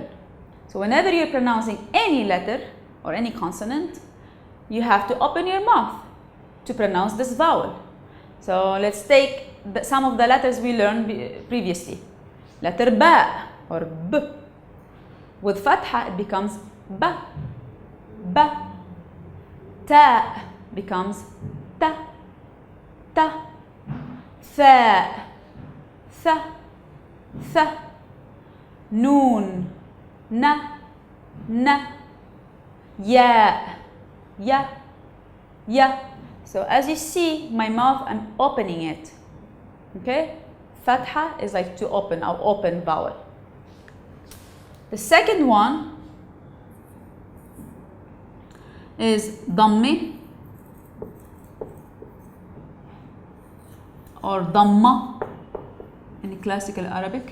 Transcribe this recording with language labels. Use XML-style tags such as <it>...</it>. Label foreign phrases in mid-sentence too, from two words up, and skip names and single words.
<en>So whenever you're pronouncing any letter or any consonant, you have to open your mouth to pronounce this vowel. So let's take some of the letters we learned previously. Letter ba or b. With fatha, it becomes ba. Ba. Ta becomes ta. Ta. Tha. Tha. Tha. Noon. Na. Na. Ya. Ya. Ya. So as you see, my mouth, I'm opening it. Okay? Fatha is like to open, our open vowel. The second one is dammi or damma in classical Arabic.</en>